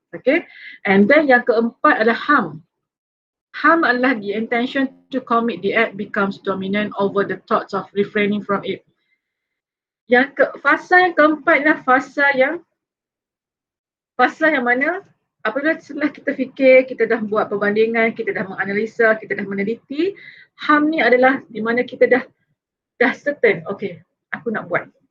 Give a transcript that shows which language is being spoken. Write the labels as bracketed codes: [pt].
[en] Okay, and then [ms] yang keempat adalah harm. [en] Harm adalah the intention to commit the act becomes dominant over the thoughts of refraining from it. [ms] Fasa yang keempat adalah fasa yang mana apabila setelah kita fikir, kita dah buat perbandingan, kita dah menganalisa, kita dah meneliti, harm ni adalah di mana kita dah certain, okay, aku nak buat.